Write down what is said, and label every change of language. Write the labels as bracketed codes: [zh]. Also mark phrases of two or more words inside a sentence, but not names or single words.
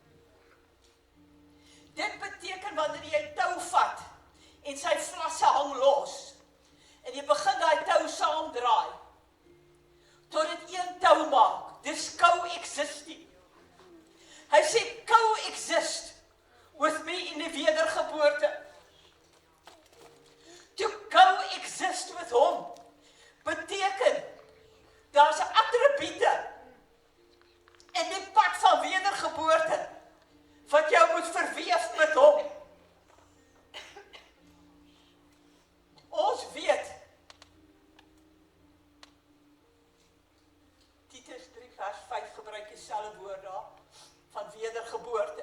[af] Dit beteken wanneer jy 'n tou vat en sy vlasse hang los en jy begin daai tou saamdraai tot dit een tou maak. Dis co-existing. Hy sê [en] co-exist with me [af] in die wedergeboorte. [en] To co-exist with [af] hom beteken daar's 'n attribuute in die pad van wedergeboorte wat jou moet verweef met hom. Ons weet Titus 3 vers 5 gebruik dieselfde woord daar van wedergeboorte.